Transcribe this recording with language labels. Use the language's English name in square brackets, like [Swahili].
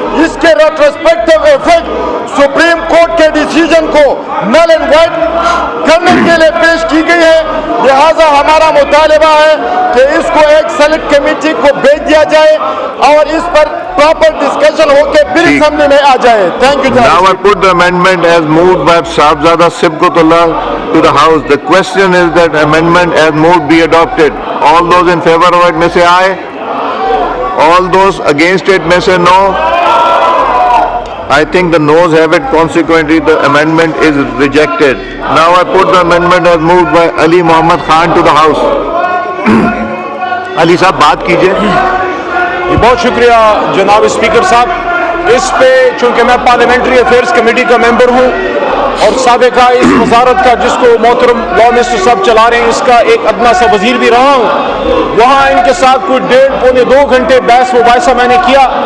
[Urdu] اس کے retrospective effect supreme court کے decision کو نل اینڈ وائڈ کرنے کے لیے پیش کی گئی ہے. لہذا ہمارا مطالبہ ہے کہ اس کو ایک سلیکٹ کمیٹی کو بھیج دیا جائے اور اس پر پراپر ڈسکشن ہو کے بل اسمبلی میں آ جائے. [English] Thank you. Now I put the amendment as moved by Sahibzada Sibghatullah to the House. The question is that amendment as moved be adopted. All those in favor of it may say aye. All those against it may say no. I think the noes have it. Consequently, the amendment is rejected. Now I put the amendment as moved by Ali Muhammad Khan to the House. [Urdu] Ali صاحب بات کیجئے. بہت شکریہ جناب speaker صاحب. اس پہ چونکہ میں پارلیمنٹری افیئرز کمیٹی کا ممبر ہوں اور سابقہ اس وزارت کا جس کو محترم لا منسٹر صاحب چلا رہے ہیں اس کا ایک ادنا سا وزیر بھی رہا ہوں, وہاں ان کے ساتھ کوئی 1.5-2 گھنٹے بحث مباحثہ میں نے کیا.